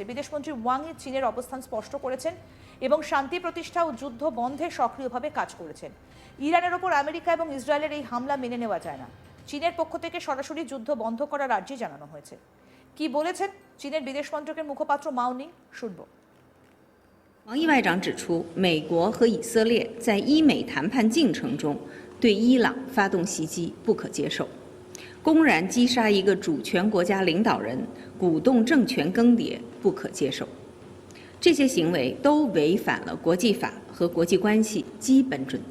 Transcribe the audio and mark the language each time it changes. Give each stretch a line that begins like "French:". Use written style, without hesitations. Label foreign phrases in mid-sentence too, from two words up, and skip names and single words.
Bangla: বিদেশমন্ত্রী ওয়াং ই চীনের অবস্থান স্পষ্ট করেছেন এবং শান্তি প্রতিষ্ঠা ও যুদ্ধ বন্ধে সক্রিয়ভাবে কাজ করেছেন। ইরানের ওপর আমেরিকা এবং ইসরায়েলের এই হামলা মেনে নেওয়া যায় না। চীনের পক্ষ থেকে সরাসরি যুদ্ধ বন্ধ করার আর্জি জানানো হয়েছে। কি বলেছেন চীনের বিদেশ মন্ত্রকের মুখপাত্র মাউনিং, শুনব।
Chinese: 王毅外长指出，美国和以色列在伊美谈判进程中对伊朗发动袭击不可接受，公然击杀一个主权国家领导人，鼓动政权更迭不可接受。这些行为都违反了国际法和国际关系基本准则。